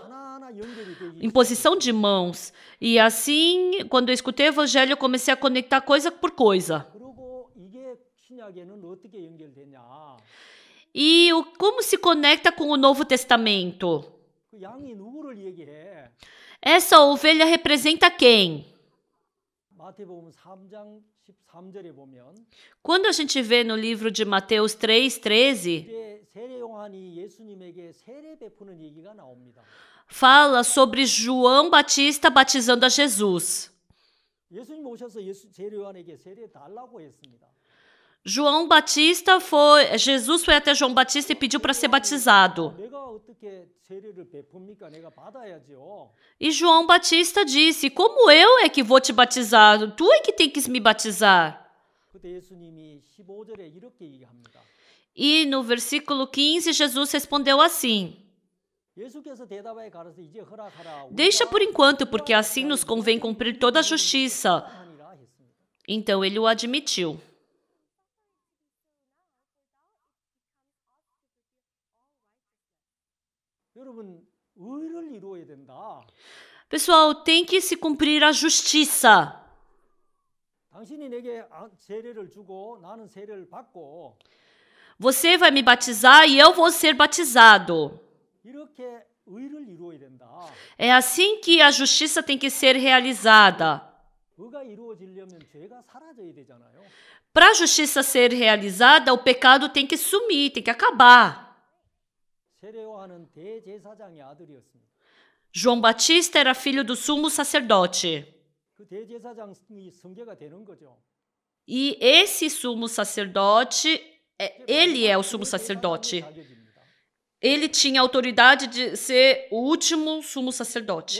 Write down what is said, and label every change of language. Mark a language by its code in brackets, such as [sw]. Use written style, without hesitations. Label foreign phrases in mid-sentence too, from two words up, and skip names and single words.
[ko] 하나하나 연결이 되기 [pt] imposição de mãos. E assim, quando eu escutei o evangelho, eu comecei a conectar coisa por coisa. [ko] 그리고 이게 신약에는 어떻게 연결되냐? [pt] E como se conecta com o Novo Testamento? [ko] 그 양이 누구를 얘기해? [pt] Essa ovelha representa quem? [ko] 마태복음 3장 13절에 보면 [pt] Quando a gente vê no livro de Mateus 3:13, [ko] 이제 세례 요한이 예수님에게 세례 베푸는 얘기가 나옵니다. [pt] fala sobre João Batista batizando a Jesus. [ko] 예수님 오셔서 세례 요한에게 세례 달라고 했습니다. [pt] Jesus foi até João Batista e pediu para ser batizado. [ko] 내가 어떻게 세례를 베풉니까? 내가 받아야죠. [pt] E João Batista disse: como eu é que vou te batizar? Tu é que tem que me batizar. [ko] 그때 예수님이 15절에 이렇게 얘기합니다. [pt] E no versículo 15, Jesus respondeu assim: [ko] 예수께서 대답하여 가라사대 이제 허락하라. [pt] deixa por enquanto, porque assim nos convém cumprir toda a justiça. Então ele o admitiu. [ko] 여러분, 의를 이루어야 된다. [pt] Pessoal, tem que se cumprir a justiça. [ko] 당신이 내게 세례를 주고 나는 세례를 받고 [pt] Você vai me batizar e eu vou ser batizado. [ko] 이렇게 의를 이루어야 된다. [pt] É assim que a justiça tem que ser realizada. [ko] 의가 이루어지려면 죄가 사라져야 되잖아요. [pt] Para a justiça ser realizada, o pecado tem que sumir, tem que acabar. [ko] 세례 요한은 대제사장의 아들이었습니다. [pt] João Batista era filho do sumo sacerdote. [ko] 그 대제사장이 성계가 되는 거죠. [pt] E esse sumo sacerdote, ele é o sumo sacerdote. Ele tinha a autoridade de ser o último sumo sacerdote.